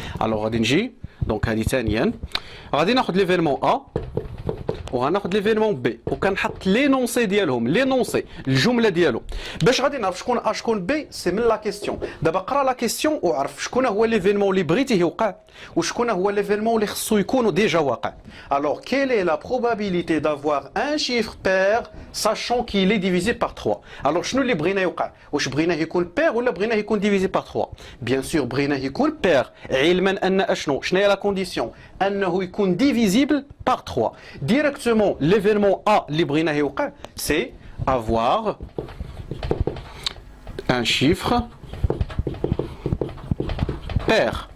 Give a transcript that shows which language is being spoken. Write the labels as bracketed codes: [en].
[ar] الوغ غادي نجي دونك هذه ثانيا غادي ناخذ ليفينمون ا وغناخذ ليفينمون بي وكنحط لينونسي ديالهم، لينونسي الجمله ديالو باش غادي نعرف شكون ا شكون بي. سي من لا كيستيون، دابا قرا لا كيستيون وعرف شكون هو ليفينمون اللي بغيتيه يوقع وشكون هو ليفينمون اللي خصو يكون ديجا واقع. الوغ [fr] كيل اي لا probabilité d'avoir un chiffre pair sachant qu'il est divisé par 3. [ar] الوغ شنو اللي بغينا يوقع؟ واش بغيناه يكون بير ولا بغيناه يكون ديفيزي بار 3؟ بيان سور بغيناه يكون بير، علما ان اشنو شنو هي لا كونديسيون؟ انه يكون ديفيزيبل بار 3. ديريكتومون ليفينمون ا اللي بغيناه يوقع سي [fr] avoir un chiffre pair.